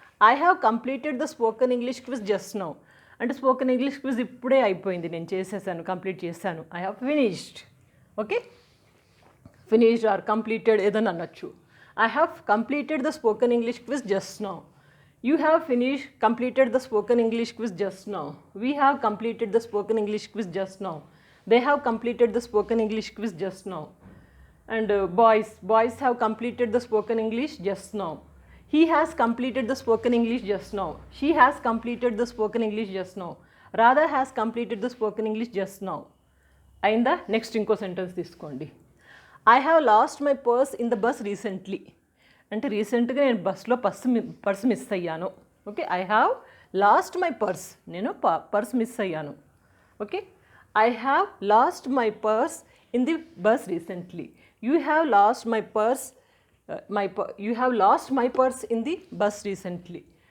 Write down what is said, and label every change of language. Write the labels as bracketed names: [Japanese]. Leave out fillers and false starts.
[English] I have completed the spoken English quiz just now. [Telugu] అంటే spoken English quiz ఇప్పుడే అయిపోయింది, నేను చేసేసాను, కంప్లీట్ చేశాను. [English] I have finished. [Telugu] Okay, finished are completed ఏదైనా అనొచ్చు. [English] I have completed the spoken English quiz just now. You have completed the spoken English quiz just now. We have completed the spoken English quiz just now. They have completed the spoken English quiz just now. And boys have completed the spoken English just now. He has completed the spoken English just now. She has completed the spoken English just now. Radha has completed the spoken English just now. [Telugu] Ainda next inko sentence తీసుకోండి. [English] I have lost my purse in the bus recently. [Telugu] అంటే రీసెంట్గా నేను బస్లో purse miss అయ్యాను. Okay, [English] I have lost my purse, [Telugu] నేను purse miss అయ్యాను. [English] Okay, I have lost my purse in the bus recently. You have lost my purse you have lost my purse in the bus recently.